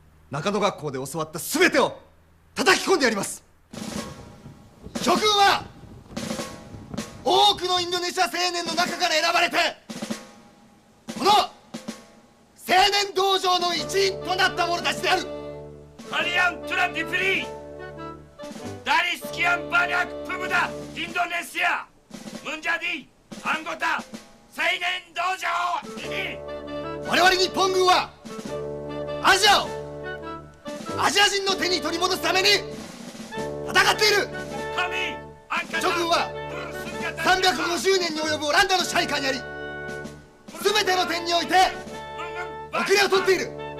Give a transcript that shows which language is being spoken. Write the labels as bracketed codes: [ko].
[ja] 中野学校で教わった全てを叩き込んでやります。諸君は多くのインドネシア青年の中から選ばれてこの青年道場の一員となった者たちである。 [id] Kalian telah dipilih dari sekian banyak pemuda Indonesia menjadi anggota Seinen Dojo ini. [ja] 我々日本軍はアジアをアジア人の手に取り戻すために戦っている。諸軍は350年に及ぶオランダの支配下にあり、全ての点において遅れを取っている。